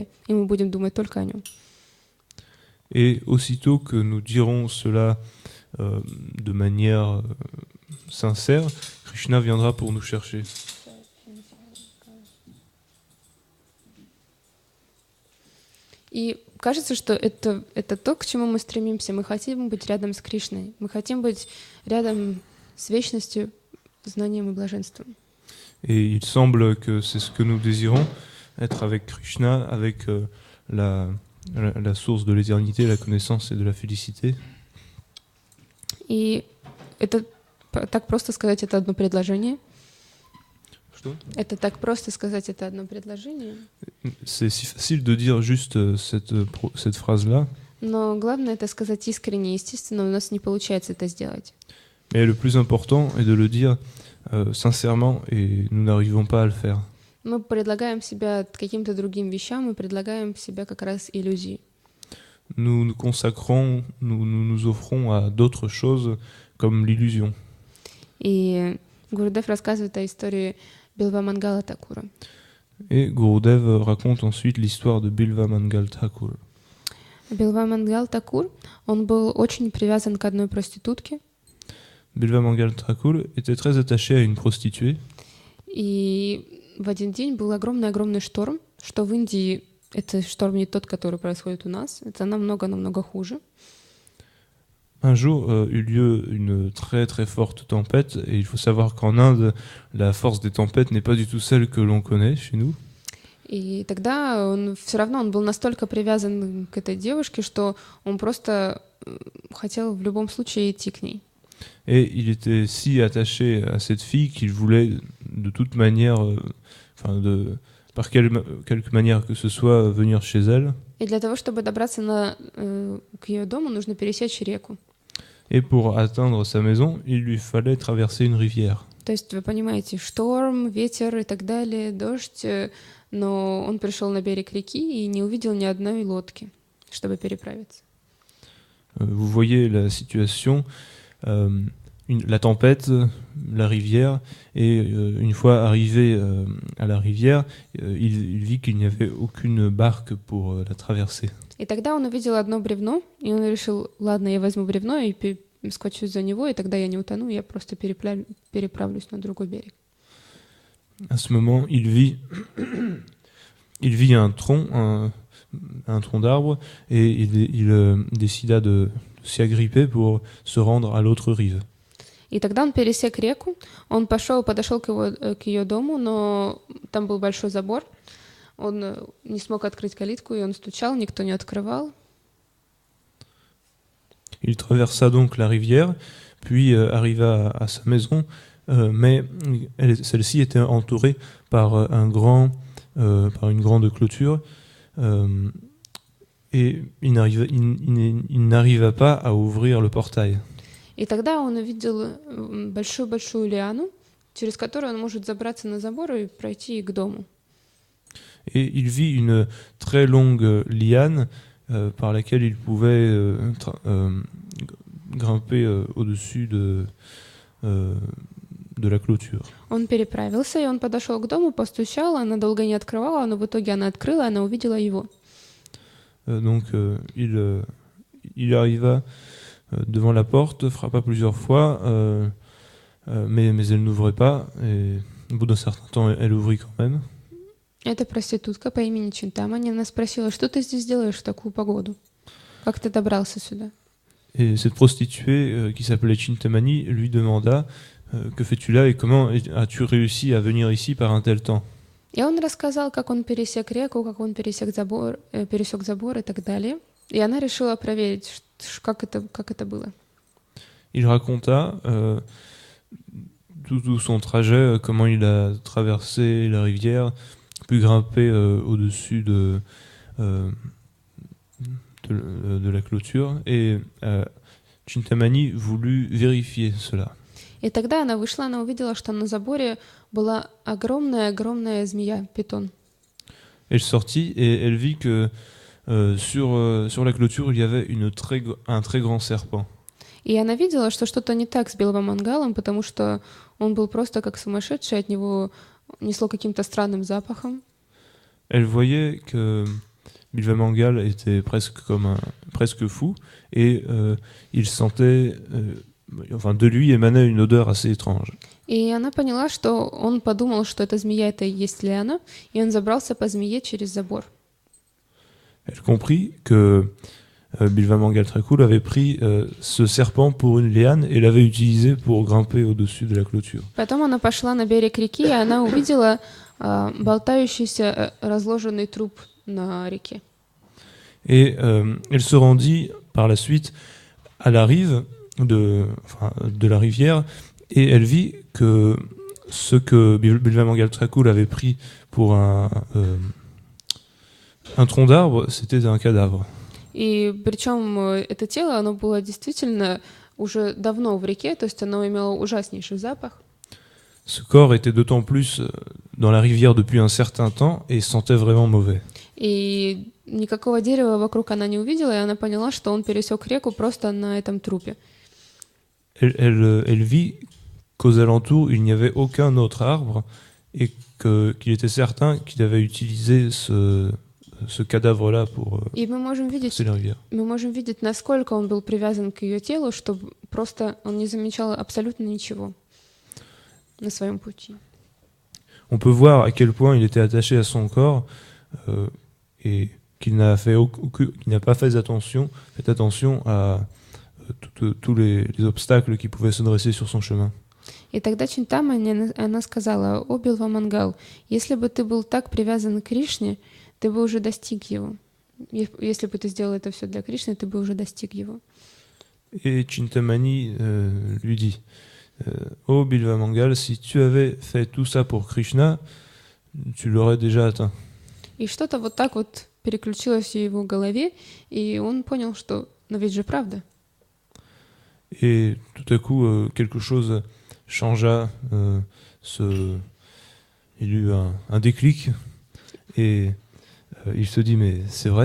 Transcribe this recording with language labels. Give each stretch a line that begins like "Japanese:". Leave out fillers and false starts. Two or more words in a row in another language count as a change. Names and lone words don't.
Russian: И мы будем думать только о Нем.
French: Et aussitôt que nous dirons cela de manière sincère, Krishna viendra pour nous chercher.
Russian: И кажется, что это то, к чему мы стремимся. Мы хотим быть рядом с Кришной. Мы хотим быть рядом с вечностью, знанием и блаженством.
French: Et il semble que c'est ce que nous désirons, être avec Krishna, avec la source de l'éternité, la connaissance et de la félicité.
Russian: И это так просто сказать, это одно предложение. Что? Это так просто сказать, это одно предложение.
French: C'est si facile de dire juste cette phrase-là,
Russian: Но главное это сказать искренне, естественно, у нас не получается это сделать.
French: mais le plus important est de le dire sincèrement et nous n'arrivons pas à le faire.
Russian: Мы предлагаем себя каким-то другим вещам, мы предлагаем себя как раз иллюзии.
French: Nous nous consacrons, nous offrons à d'autres choses comme l'illusion.
Russian: И Гурудев рассказывает о истории Билва Мангала Такура.
French: Et Gurudev raconte ensuite l'histoire de Bilva Mangal Thakur.
Russian: Билва Мангал Такур, он был очень привязан к одной проститутке.
French: Bilva Mangal Thakur était très attaché à une prostituée.
Russian: И в один день был огромный шторм, что в Индии это шторм не тот, который происходит у нас, это намного хуже.
French: Un jour eut lieu une très très forte tempête et il faut savoir qu'en Inde, la force des tempêtes n'est pas du tout celle que l'on connaît chez nous.
Russian: И тогда он был настолько привязан к этой девушке, что он просто хотел в любом случае идти к ней.
French: Et il était si attaché à cette fille qu'il voulait de toute manière, par quelque manière que ce soit, venir chez elle.
Russian: И для того, чтобы добраться к ее дому, нужно пересечь реку.
French: Et pour atteindre sa maison, il lui fallait traverser une rivière.
Russian: То есть вы понимаете, шторм, ветер и так далее, дождь, но он пришел на берег реки и не увидел ни одной лодки, чтобы переправиться.
French: Vous voyez la situation, la tempête, la rivière, et une fois arrivé à la rivière, il vit qu'il n'y avait aucune barque pour la traverser.
Russian: И тогда он увидел одно бревно, и он решил, ладно, я возьму бревно и скочусь за него, и тогда я не утону, я просто переправлюсь на другой берег.
French: À ce moment, il vit un tronc d'arbre, et il décida de s'y agripper pour se rendre à l'autre rive.
Russian: И тогда он пересек реку, он подошел к ее дому, но там был большой забор, он не смог открыть калитку, и он стучал, никто не открывал.
French: Il traversa donc la rivière, puis arriva à sa maison, mais celle-ci était entourée par une grande clôture, Et il n'arriva pas à ouvrir le portail.
Russian: И тогда он увидел большую-большую лиану, через которую он может забраться на забор и пройти к дому.
French: Et il vit une très longue liane par laquelle il pouvait grimper au-dessus de la clôture.
Russian: Он переправился, и он подошел к дому, постучал, она долго не открывала, но в итоге она открыла, она увидела его.
French: Donc il arriva devant la porte, frappa plusieurs fois, mais elle n'ouvrait pas, et au bout d'un certain temps, elle ouvrit quand même.
Russian: Это проститутка по имени Чинтамани. Она спросила, что ты здесь делаешь в такую погоду? Как ты добрался сюда?
French: Et cette prostituée qui s'appelait Chintamani lui demanda que fais-tu là et comment as-tu réussi à venir ici par un tel temps?
Russian: И он рассказал, как он пересек реку, как он пересек забор и так далее. И она решила проверить, как это было.
French: Il raconta tout son trajet, comment il a traversé la rivière, puis grimpé au-dessus de la clôture, et Chintamani voulut vérifier cela.
Russian: И тогда она вышла, она увидела, что на заборе была огромная змея, питон.
French: Elle sortit et elle vit que sur la clôture il y avait un très grand serpent.
Russian: И она видела, что что-то не так с Билвамангалом, потому что он был просто как сумасшедший, от него несло каким-то странным запахом.
French: Elle voyait que Bilvamangal était presque fou, et il sentait, de lui émanait une odeur assez étrange.
Russian: И она поняла, что он подумал, что эта змея — это и есть Лиана, и он забрался по змее через забор.
French: Elle comprit que Bilvamangal Trakul avait pris ce serpent pour une liane et l'avait utilisé pour grimper au-dessus de la clôture.
Russian: Потом она пошла на берег реки, и она увидела болтающийся разложенный труп на реке.
French: Et elle se rendit par la suite à la rive de la rivière, et elle vit que ce que Bilvamangal Trakul avait pris pour un tronc d'arbre, c'était un cadavre.
Russian: И причем это тело, оно было действительно уже давно в реке, то есть оно имело ужаснейший запах.
French: Ce corps était d'autant plus dans la rivière depuis un certain temps et sentait vraiment mauvais.
Russian: И никакого дерева вокруг она не увидела, и она поняла, что он пересек реку просто на этом трупе.
French: Elle vit qu'aux alentours, il n'y avait aucun autre arbre, et qu'il était certain qu'il avait utilisé ce cadavre-là pour passer la rivière.
Russian: Мы можем видеть, насколько он был привязан к ее телу, что просто он не замечал абсолютно ничего на своем пути.
French: On peut voir à quel point il était attaché à son corps, et qu'il n'a pas fait attention à tous les obstacles qui pouvaient se dresser sur son chemin.
Russian: И тогда Чинтамани, она сказала: «О, Билвамангал, если бы ты был так привязан к Кришне, ты бы уже достиг его. Если бы ты сделал это все для Кришны, ты бы уже достиг его».
French: Et Chintamani lui dit: «Oh Bilvamangal, si tu avais fait tout ça pour Krishna, tu l'aurais déjà atteint».
Russian: И что-то вот так вот переключилось в его голове, и он понял, что, но ведь же правда.
French: Et tout à coup, quelque chose changea. Il eut un déclic, et il se dit: mais c'est vrai.